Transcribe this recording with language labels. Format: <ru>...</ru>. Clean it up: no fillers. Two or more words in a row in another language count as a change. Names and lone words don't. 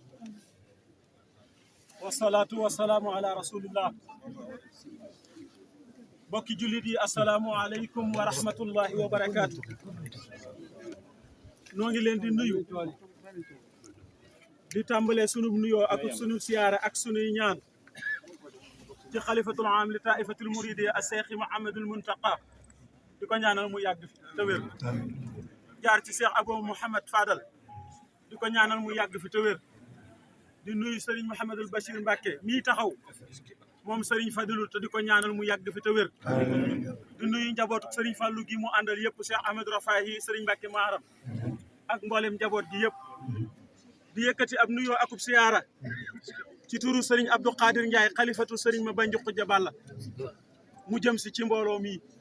<ar>والصلاة والسلام على رسول الله</ar> <wo>mbokki julliti</wo> <ar>السلام عليكم ورحمة الله وبركاته</ar> <wo>nu ngi leen di nuyu di tàmbali sunu nuyoo ak sunu siyaare ak sunu ñaan ci</wo> <ar>خليفة العام لطائفة المريدية</ar> <wo>as-Cheikh Mouhamadul Muntaqa di ko ñaanal mu yàgg fi te wér jaar ci Cheikh Abou Mouhamad Fadal di ko ñaanal mu yàgg fi te wér di nuyu Serigne Mouhamadul Bachir Mbacké mii taxaw moom Serigne Fadilou te di ko ñaanal mu yàgg fi te wér di nuyu njabootu Serigne Fallou gi mu àndal yëpp Cheikh Ahmadou Rafahi Serigne Mbacké Maharam ak mboolem njaboot gi yëpp di yëkkati ab nuyoo akub siyaara ci turu Serigne Abdou Khadir Ndiaye xalifatu Serigne Mabandji Khoudia Balla mu jëm si ci mbooloo mi</wo>